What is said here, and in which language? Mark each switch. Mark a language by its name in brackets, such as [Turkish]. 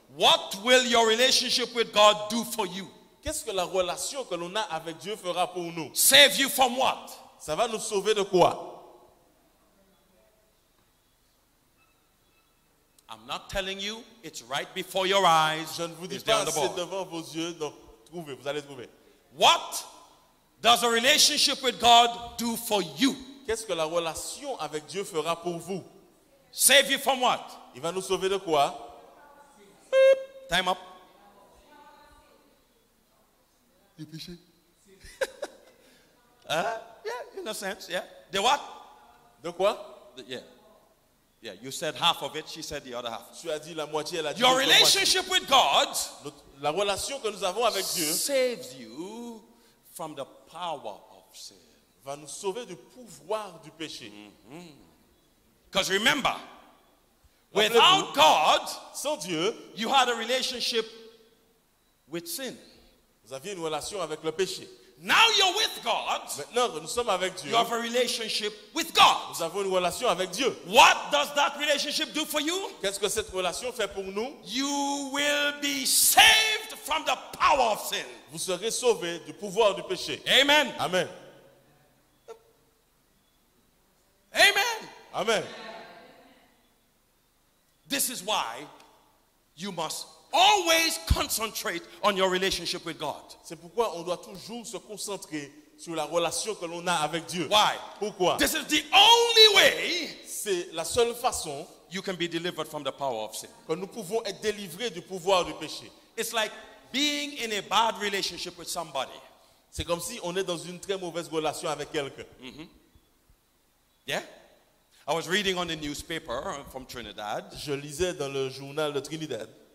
[English] What will your relationship with God do for you? [French] Qu'est-ce que la relation que l'on a avec Dieu fera pour nous? [English] Save you from what? [French] Ça va nous sauver de quoi? [English] I'm not telling you, it's right before your eyes. [French] Je ne vous dis [English] It's there [French] pas, [English] on the [French] c'est [English] board. [French] devant vos yeux. Donc, trouvez, vous allez trouver. [English] What does a relationship with God do for you? [French] Qu'est-ce que la relation avec Dieu fera pour vous? [English] Save you from what? [French] Il va nous sauver de quoi? [English] Time up. [French] Du péché. [English] Yeah, in a sense, yeah. The what? [French] De quoi? [English] Yeah, you said half of it, she said the other half. [French] Tu as dit la moitié, elle a dit [English] Your [French] l'autre moitié. [English] relationship with God [French] La relation que nous avons avec Dieu [English] saves you from the power of sin. [French] va nous sauver du pouvoir du péché. [English] Because remember, [French] Rappelez-vous, [English] without God, [French] sans Dieu, [English] you had a relationship with sin. [French] vous aviez une relation avec le péché. [English] Now you're with God, [French] Maintenant que nous sommes avec Dieu, [English] you have a relationship with God. [French] nous avons une relation avec Dieu. [English] What does that relationship do for you? [French] Qu'est-ce que cette relation fait pour nous? [English] You will be saved from the power of sin. [French] Vous serez sauvés du pouvoir du péché. [English] Amen. [French] Amen. [English] Amen. [French] Amen. [English] This is why you must always concentrate on your relationship with God. [French] C'est pourquoi on doit toujours se concentrer sur la relation que l'on a avec Dieu. [English] Why? [French] Pourquoi? [English] This is the only way [French] C'est la seule façon [English] you can be delivered from the power of sin. [French] que nous pouvons être délivrés du pouvoir du péché. [English] It's like being in a bad relationship with somebody. [French] C'est comme si on est dans une très mauvaise relation avec quelqu'un. [English] Yeah? I was reading on the newspaper from Trinidad, [French] Je lisais dans le journal de Trinidad,